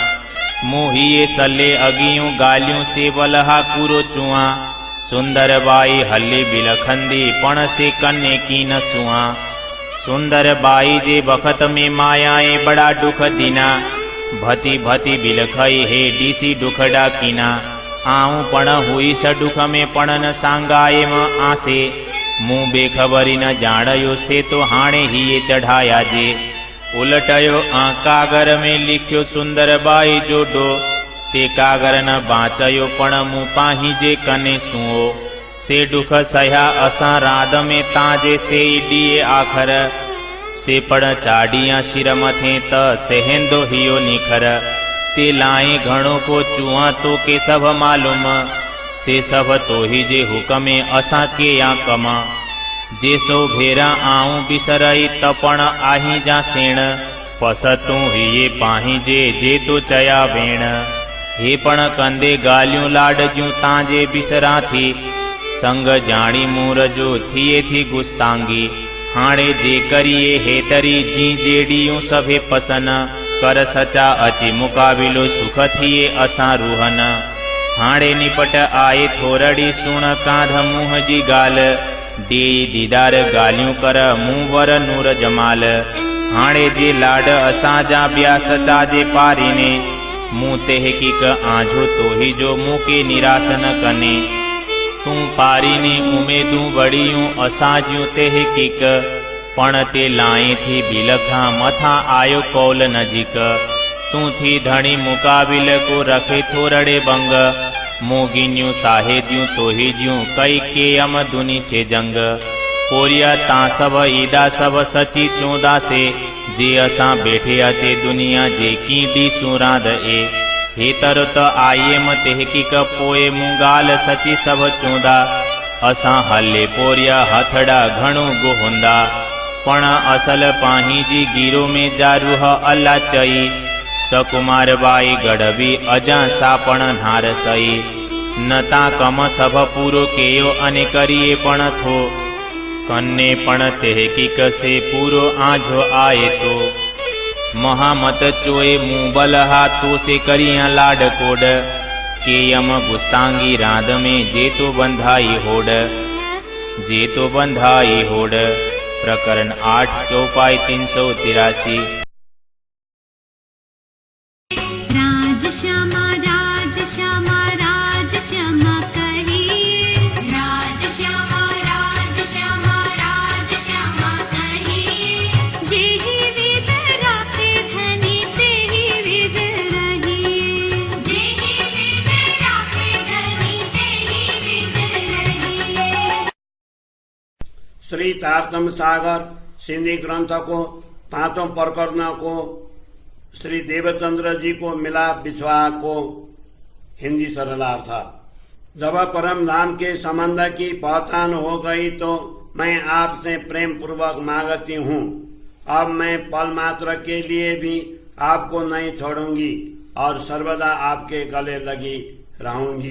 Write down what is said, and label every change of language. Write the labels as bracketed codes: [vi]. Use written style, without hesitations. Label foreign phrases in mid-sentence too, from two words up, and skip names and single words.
[sd] मुहिए सले अगियों गालियों से वलहा कुरो चुआ, सुंदर बाई हल्ले बिलखंदी पण से कन्ने की न सुआ। सुंदर बाई जे बखत में मायाए बड़ा दुख दीना, भती भती बिलखई हे डीसी दुखड़ा कीना। आऊं पण हुई स दुख में पण न सांगाए म आसे, मुँह बेखबरी न जाणयो से तो हाणे ही ये चढ़ाया जे। उलटयो कागर में लिख्यो सुंदर बाई जोडो, ते कागर न बाँचयो पण मुँह पाही जे कने सुओ। से दुख सह्या असा राद में ताजे से दिए आखर, से पण चाड़िया शिर मथे त सेहेंदो हियो निखर। ते लाए घणो को चुआ तो के सब मालूम, से सब तो ही जे हुकमे असा के या कमा। जे सो भेरा आऊं बिसरई तपण आही जा सेण, पसतू ही ये पाही जे तो चया वेण। हे पण कंदे गालियों लाडज्यूं तांजे बिसरा थी, संग जाणी मूर जो थिए थी गुस्तांगी। हाणे जे करिए हेतरी जी जेडियूं सभे पसन, कर सचा अची मुकाबिलो सुख थिए असा रूहन। हाणे निपट आए थोरड़ी सुण कांध मुँह जी गाल, देई दीदार गालियों कर मुँह वर नूर जमाल। हाणे जे लाड असाजा ब्या सचा जे पारीने, मुँह तेहकीक आझो तो ही जो मुँह के निराश न कने। तू पारीने उमेदूं बड़ियूं असाज्यूं तेहकीक, पण ते लाए थी बिलखा मथा आयो कौल नजीक। तू थी धणी मुकाबिल को रखे थोरड़े बंग, मोगिन्यूं साहेद्यूं तोहिज्यूं कई के यम दुनी से जंग। कोरिया ता सब ईदा सब सची 14 से, जे असा बैठे अचे दुनिया जे की दी सुराद ए। हे तरत आइए म तेहकीक पोए मुंगाल सची सब 14, असा हल्ले पोरिया हथड़ा घणो गोहुंदा। पण असल पाही जी गिरो में जारूह अल्ला चई, सकुमार बाई गढ़वी अजा सापण धार सई। नता कम सब पूरो केयो अने करिए पण थो, कन्ने पण तेहकीक से पूरो आझो आए तो। महामत चोए मुँह बल हाथों से करिया लाड कोड, के यम गुस्तांगी राध में जे तो बंधाई होड। [hi] प्रकरण 8 चौपाई 383। राज श्यामा राज श्यामा राज श्यामा कही, राज श्यामा राज श्यामा राज श्यामा कही। जेहि विद राखे धनी तेहि विद रहिए, जेहि विद राखे धनी तेहि विद रहिए। श्री तारतम सागर सिंधी ग्रंथ को पांचों प्रकरणों को श्री देवचंद्र जी को मिला बिछवा को हिंदी सरलार्थ। जब परम धाम के संबंध की पहचान हो गई तो मैं आपसे प्रेम पूर्वक मांगती हूँ, अब मैं पल मात्र के लिए भी आपको नहीं छोड़ूंगी और सर्वदा आपके गले लगी रहूंगी।